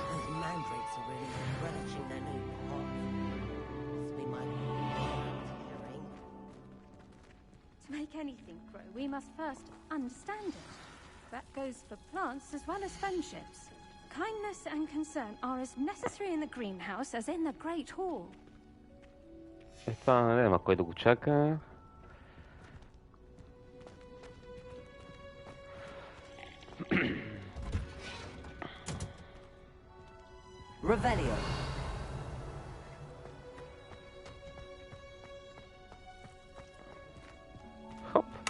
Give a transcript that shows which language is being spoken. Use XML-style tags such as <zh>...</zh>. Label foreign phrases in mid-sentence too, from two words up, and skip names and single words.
<en>To make anything grow, we must first understand it. That goes for plants as well as friendships. Kindness and concern are as necessary in the greenhouse as in the Great Hall.</en> <bg>Това няма кой да го чака. Revelio. Хоп.</bg>